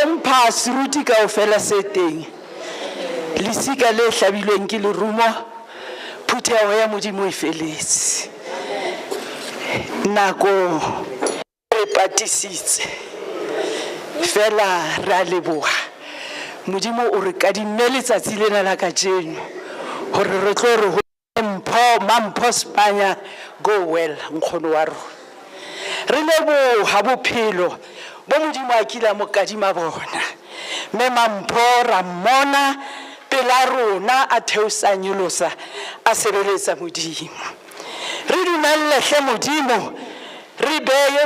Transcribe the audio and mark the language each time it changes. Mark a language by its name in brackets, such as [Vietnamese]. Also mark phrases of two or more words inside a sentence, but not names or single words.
[Southern Sotho] hlompha seruti kaofela se teng lesika le hlabilweng ke lerumo phutheho ya modimo e feletse nako re patisitse fela ra leboha modimo o re kadimme letsatsi lena la kajeno hore re tlo re Mampho Sepanya [English] go well [Southern Sotho] nkgono wa rona re leboha bophelo bo modimo a kila mo kadima bona me Mampho ra mmona pela rona a theosanyolosa a sebeletsa modimo re dumelle hle modimo re beye